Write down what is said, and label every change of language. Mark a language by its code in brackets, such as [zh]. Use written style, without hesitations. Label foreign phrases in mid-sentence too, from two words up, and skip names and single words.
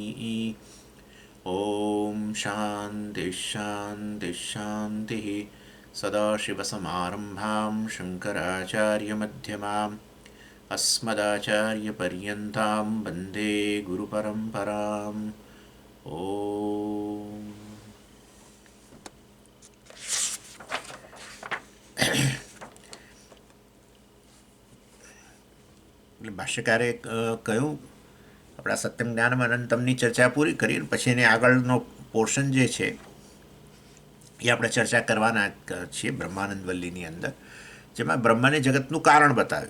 [sa] ॐ शान्तिः शान्तिः शान्तिः। सदाशिवसमारम्भां शङ्कराचार्यमध्यमाम् अस्मदाचार्यपर्यन्तां वन्दे गुरुपरम्पराम्। [gu] ओम ભાષ્યકારે કહ્યું આપણા સત્યમ જ્ઞાનમ અનંતમની ચર્ચા પૂરી કરી પછી એની આગળનો પોર્શન જે છે એ આપણે ચર્ચા કરવાના છીએ બ્રહ્માનંદ વલ્લીની અંદર, જેમાં બ્રહ્મને જગતનું કારણ બતાવ્યું.